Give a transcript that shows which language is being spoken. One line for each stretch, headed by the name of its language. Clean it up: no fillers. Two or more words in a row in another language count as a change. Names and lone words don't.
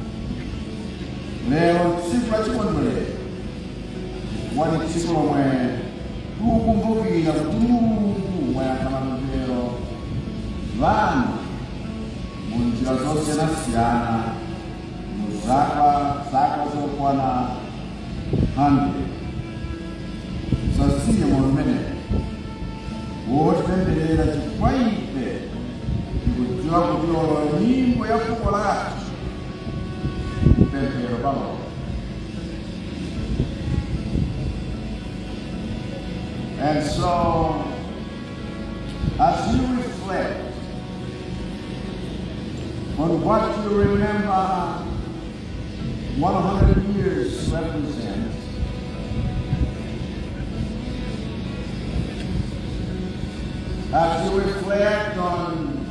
Nyanja: Lero tsiku la chikondwerero wali tsiku lomwe tikukumbukira kuti Mulungu wayankha mapemphero vanu mu njira zosiyanasiyana mu zaka zokwana 100. Musasiye moyo umenewu wotipempherera chifukwa ife tikudziwa kuti nyimbo ya fuko lathu pemphero pamodzi.
English: And so, as you reflect on what you remember 100 years represents, as you reflect on